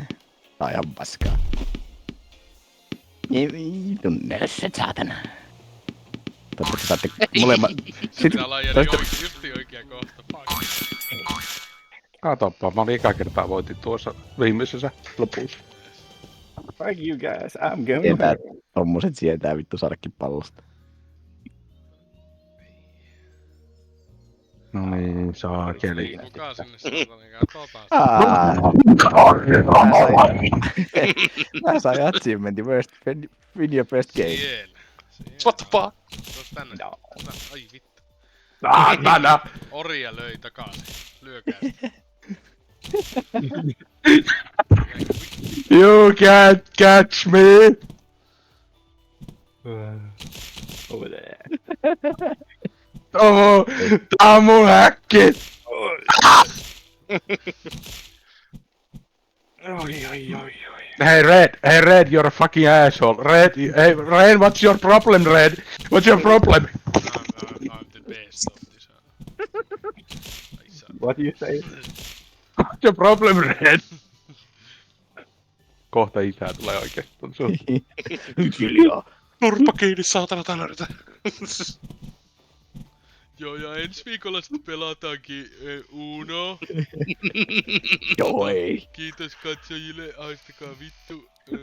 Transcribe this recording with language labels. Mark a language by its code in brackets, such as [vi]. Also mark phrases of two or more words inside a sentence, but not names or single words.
[fi] Tää on ihan paskaa. Ei vitun nössöt, saatana. Toivottavasti saatte molemmat. Pitää olla justi oikea kohta. [en] Fuck. [fi] Katoppa, mä olin eka kertaa voitin tuossa viimeisessä lopussa. [en] Fuck you guys, I'm going [fi] Sietää, tommoset sietää vittu saadakin pallosta. No niin, saakeli. Kuka sinne saatana, Mä sain achievementin [en] first win your first game. [fi] Siellä. [en] What the fuck? [fi] Tuos tänne. Ai vittu. Saatana! Orja löi takaisin. Lyökää. [en] You can't catch me! [fi] Tää on mun häkki! [en] Hey Red, you're a fucking asshole. Red, hey Red, what's your problem, Red? What's your problem? I'm the best of this. [fi] Ai saa. [en] What do you say? What's your problem, Red? [fi] Kohta isää tulee oikeesti ton sun. Hiljaa. Nurppa kiinni, saatana tänäritä. Joo, ja ensi viikolla sitten pelataankin Uno. Joo ei. Kiitos katsojille, haistakaa vittu.